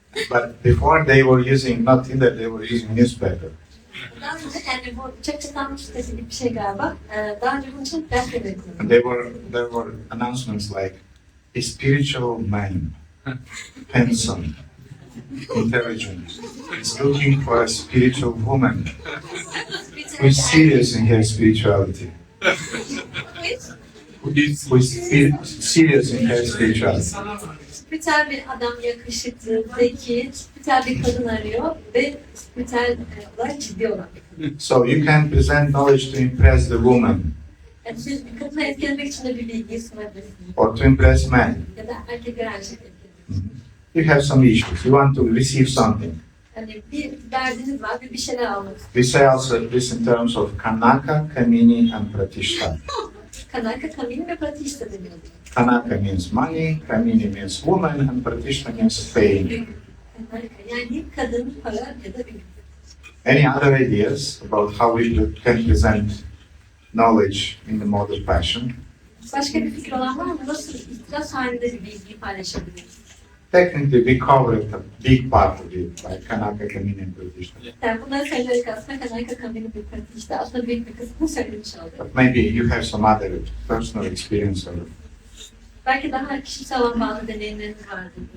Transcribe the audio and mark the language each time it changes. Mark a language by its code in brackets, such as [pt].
[en] But before they were using not Tinder, they were using newspaper. [tr] Daha önce yani bu çok çıkan sitesi gibi bir şey galiba. Daha önce bunun için gazete verildi. [en] And there were announcements like a spiritual man, handsome, intelligent, is looking for a spiritual woman who is serious in her spirituality. Who is serious in her spirituality. [tr] Spiritüel bir adam yakışıklı, zeki, spiritüel bir kadın arıyor ve spiritüel olarak ciddi olan bir kadın. [en] So you can present knowledge to impress the woman [tr] Yani siz bir kadını etkilemek için de bir bilgiyi sunabilirsiniz. [en] or to impress men. [tr] Ya da erkekleri aynı şekilde etkileyebilirsiniz. [en] You have some issues. You want to receive something. [tr] Yani bir derdiniz var ve bir şeyler almak istiyorsunuz. [en] We say also this in terms of Kanaka, Kamini, and Pratishta. [tr] Kanaka, kamini ve pratişta deniyor. [en] Kanaka means money, Kamini means woman, and Pratishta means fame. [tr] Kanaka, yani kadın, para ya da ün. [en] Any other ideas about how we can present knowledge in the mode of passion? [tr] Başka bir fikir olan var mı? Nasıl ihtiras halinde bir bilgiyi paylaşabiliriz? [en] Technically, we covered a big part of it, like Kanaka, Kamini, and Pratishta. [tr] Yani bunları söyledik aslında Kanaka, kamini ve pratişta aslında büyük bir kısmını söylemiş olduk. [en] But maybe you have some other personal experience of it. [tr] Belki daha kişisel olan bazı deneyimleriniz vardır.